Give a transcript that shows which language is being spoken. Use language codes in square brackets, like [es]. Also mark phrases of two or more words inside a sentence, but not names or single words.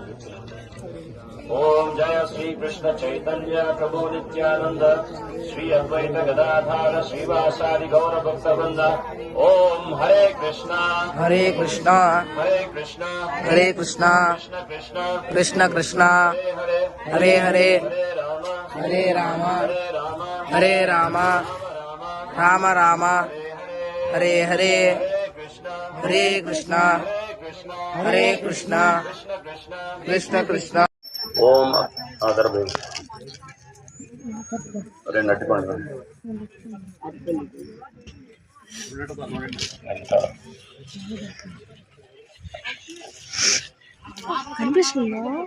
[sa] ఓం జయ శ్రీకృష్ణ చైతన్య ప్రభు నిత్యానంద శ్రీ అద్వైత గదాధార శ్రీవాసాది గౌర భక్తవృంద. ఓం హరే కృష్ణ హరే కృష్ణ హరే కృష్ణ హరే కృష్ణ కృష్ణ కృష్ణ కృష్ణ హరే హరే హరే, హరే రామ హరే రామ హరే రామ హరే రామ రామ రామ హరే హరే, హరే కృష్ణ హరే కృష్ణ కృష్ణ కృష్ణ. [te] ఓం ఆదరబే రెండు అట్టుకోండి. కనిపిస్తుందా?